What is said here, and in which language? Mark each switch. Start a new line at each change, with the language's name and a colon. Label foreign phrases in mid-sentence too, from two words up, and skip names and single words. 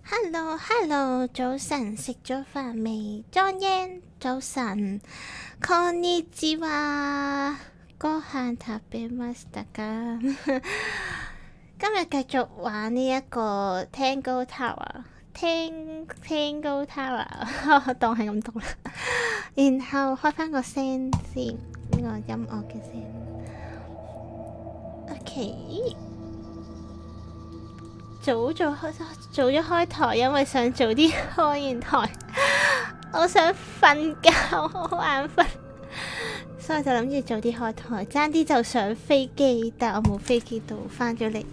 Cantonese: Hello， 早晨，食咗飯未？裝煙，早晨。
Japanese: こんにちは。ご飯食べましたか？
Cantonese: 今日繼續玩呢一個 Tangle Tower，Tangle Tower，當係咁讀啦。然後開翻個聲先，呢個音樂嘅聲。OK。早咗開台，因為想早啲開完台，我想瞓覺，我好眼瞓，所以就諗住早啲開台，爭啲就上飛機，但我冇飛機到返咗嚟。